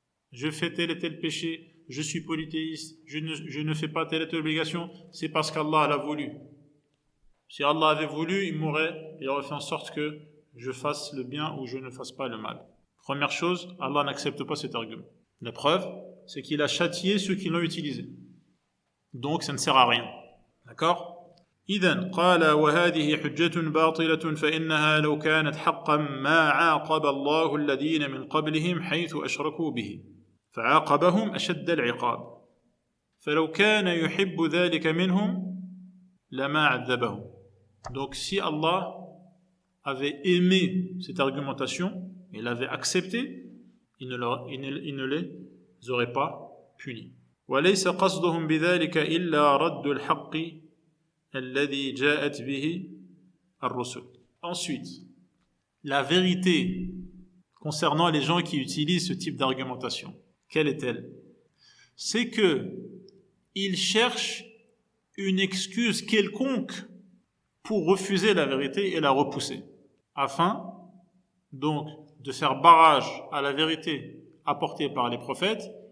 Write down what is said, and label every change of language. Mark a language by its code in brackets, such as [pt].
[fr] Je fais tel et tel péché, je suis polythéiste, je ne fais pas telle et telle obligation, c'est parce qu'Allah l'a voulu. Si Allah avait voulu, il aurait fait en sorte que je fasse le bien ou je ne fasse pas le mal. Première chose, Allah n'accepte pas cet argument. La preuve, c'est qu'il a châtié ceux qui l'ont utilisé. Donc ça ne sert à rien. D'accord? [ar] إذن قال وهذه حجة باطلة فإنها لو كانت حقا ما عاقب الله الذين من قبلهم حيث أشركوا به فعاقبهم أشد العقاب فلو كان يحب ذلك منهم لما عذبهم. [fr] Donc si Allah avait aimé cette argumentation, il l'avait accepté, il ne les aurait pas punis. [ar] وليس قصدهم بذلك إلا رد الحق الذي جاءت به الرسل. [fr] Ensuite, la vérité concernant les gens qui utilisent ce type d'argumentation, quelle est-elle? C'est que ils cherchent une excuse quelconque pour refuser la vérité et la repousser, afin donc de faire barrage à la vérité apportée par les prophètes.